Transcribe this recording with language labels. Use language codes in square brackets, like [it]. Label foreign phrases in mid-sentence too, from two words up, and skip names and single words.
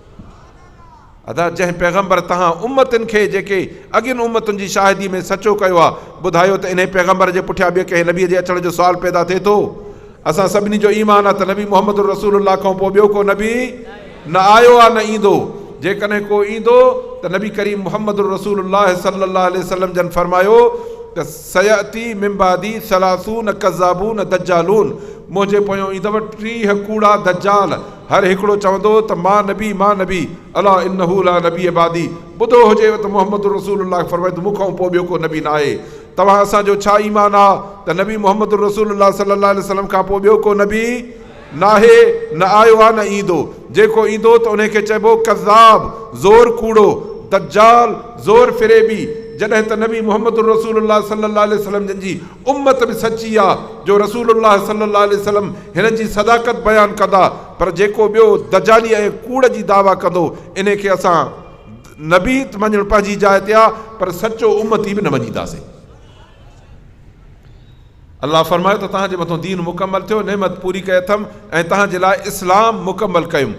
[sd] अदा जंहिं पैगम्बर तव्हां उम्मतुनि खे जेके अॻियुनि उम्मतुनि जी शाहिदी में सचो कयो आहे, ॿुधायो त इन पैगम्बर जे पुठियां ॿिए कंहिं नबीअ जे अचण जो सुवालु पैदा थिए थो? असां सभिनी जो ईमान आहे त नबी मुहम्मद रसूलुल्लाह खां पोइ ॿियो को नबी न आयो आहे, न ईंदो। जेकॾहिं को ईंदो त नबी करीम मुहम्मद रसूलुल्लाह [ar] صلى الله عليه وسلم [sd] जन फरमायो त [ar] سيأتي من بعدي ثلاثون كذابون دجالون, [sd] मुंहिंजे पोयों ईंदव 30 कूड़ा दज्जाल, हर हिकिड़ो चवंदो त मां नबी [ar] ألا إنه لا نبي بعدي. [sd] ॿुधो हुजेव त मुहम्मद रसूलुल्लाह फरमायो त मूंखां पोइ ॿियो को नबी न आहे। तव्हां असांजो छा ईमान आहे त नबी मुहम्मद रसूलुल्लाह [ar] صلى الله عليه وسلم [sd] खां पोइ ॿियो को नबी न आहे, न आयो आहे, न ईंदो। जेको ईंदो त उनखे चइबो कज़ाब, ज़ोर कूड़ो, दज्जाल, ज़ोर फिरेबी। जॾहिं त नबी मुहम्मद रसूलुल्लाह [ar] صلى الله عليه وسلم [sd] जिन जी उम्मत बि सची आहे, जो रसूलुल्लाह [ar] صلى الله عليه وسلم [sd] हिननि जी सदाकत बयानु कंदा, पर जेको ॿियो दज्जाली ऐं कूड़ जी दावा कंदो, इन खे असां नबी त मञणु पंहिंजी जाइ ते आहे, पर सचो उम्मती बि न मञींदासीं। अलाह फरमायो त तव्हांजे मथां दीन मुकमल थियो, नेमत पूरी कई अथमि ऐं तव्हांजे लाइ इस्लाम मुकमल कयुमि।